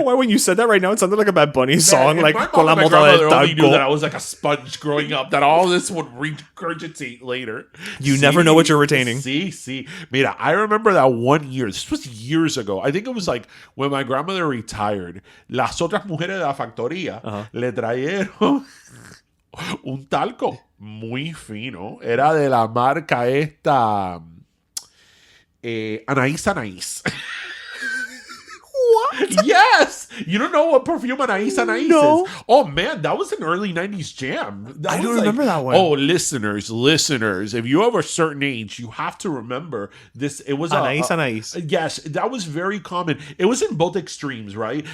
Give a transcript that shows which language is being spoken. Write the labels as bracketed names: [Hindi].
[English] why when you said that right now, it sounded like a Bad Bunny song, like [Spanish] con la mota del talco. [English] Only knew that I [Spanish] talco. [English] was like a sponge growing up, that all this would regurgitate later. You never know what you're retaining. See. [Spanish] Mira, [English] I remember that one year. This was years ago. I think it was like when my grandmother retired. [Spanish] Las otras mujeres de la factoría le trajeron un talco muy fino. Era de la marca esta Anais Anais. [English] What? Yes! You don't know what perfume Anais Anais is? Oh, man, that was an early 90s jam. I don't remember that one. Oh, listeners, if you have a certain age, you have to remember this. It was Anais Anais. Yes, that was very common. It was in both extremes, right?